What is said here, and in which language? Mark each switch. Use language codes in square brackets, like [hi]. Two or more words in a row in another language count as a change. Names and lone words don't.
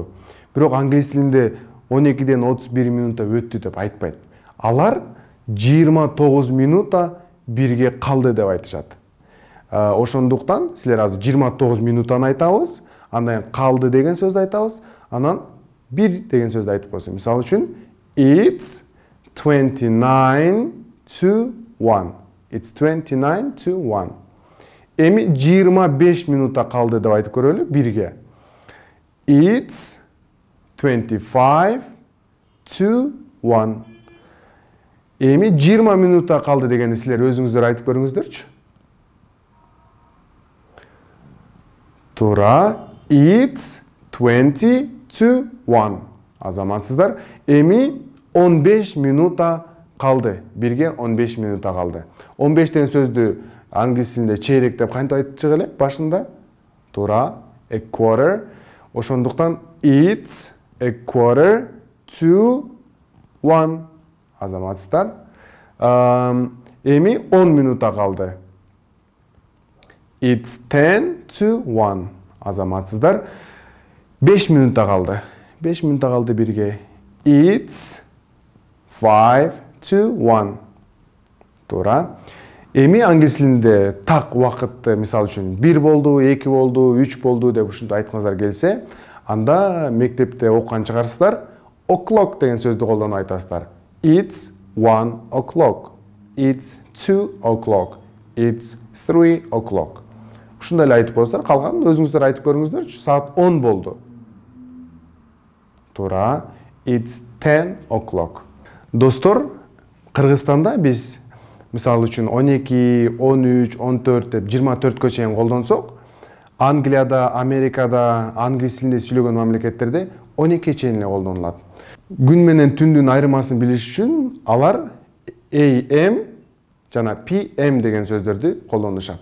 [ky] Бирок англис тилинде 12ден 31 минута өттү деп айтпайт. Алар 29 минута 1ге калды деп айтышат. Ошондуктан силер азыр 29 минутаны айтабыз, андан калды деген сөздү айтабыз, анан 1 деген сөздү айтып койсун. Мисалы үчүн [en] it's 29 to 1. It's 29 to 1. [ky] Эми 25 минута калды деп айтып көрөлү 1ге. [en] It's 25 to 1. [ky] Эми 20 минута калды дегенди силер өзүңүздөр айтып көрүңүздөрчү. Туура. [en] It's 20 to 1. [ky] Азаматсыздар. Эми 15 минута калды. 1ге 15 минута калды. 15 деген сөздү англис тилинде чейрек деп кантип айтчык эле башында? Туура. [en] A quarter. Ошондуктан it's a quarter to 1. [ky] Азаматсыздар. Эми 10 минута калды. [en] It's 10 to 1. [ky] Азаматсыздар. [kk] 5 минутта қалды. 5 минутта қалды бірге. [en] It's 5 to 1. [ky] Тура. Эми англис тилинде так вакытты, мисал үчүн 1 болду, 2 болду, 3 болду деп ушундай айткыңыздар келсе, анда мектепте окуган чыгарсыздар, o'clock деген сөздү колдонуп айтасыздар. [en] It's 1 o'clock. It's 2 o'clock. It's 3 o'clock. [ky] Ушундай эле айтып коесуздар, калганын өзүңүздөр айтып көрүңүздөрчү. Саат 10 болду. Туура. [en] It's 10 o'clock. [ky] Достор, Кыргызстанда биз мисалы үчүн 12, 13, 14 деп 24кө чейин колдонсок, Англияда, Америкада, англис тилинде сүйлөгөн мамлекеттерде 12 чейин эле колдонулат. Күн менен түндүн айырмасын билиш үчүн алар AM жана PM деген сөздөрдү колдонушат.